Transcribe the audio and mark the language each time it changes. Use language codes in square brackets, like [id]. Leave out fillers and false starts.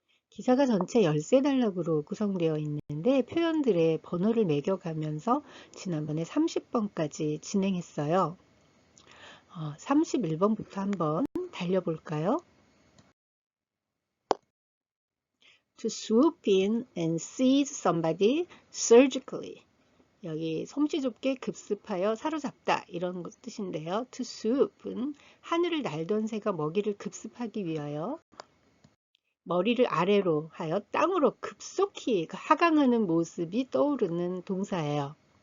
[ko] 기사가 전체 13단락으로 구성되어 있는데 표현들의 번호를 매겨가면서 지난번에 30번까지 진행했어요. 31번부터 한번 달려볼까요? [en] To swoop in and seize somebody surgically. [ko] 여기 솜씨 좁게 급습하여 사로잡다 이런 뜻인데요. To swoop은 하늘을 날던 새가 먹이를 급습하기 위하여 머리를 아래로 하여 땅으로 급속히 하강하는 모습이 떠오르는 동사예요.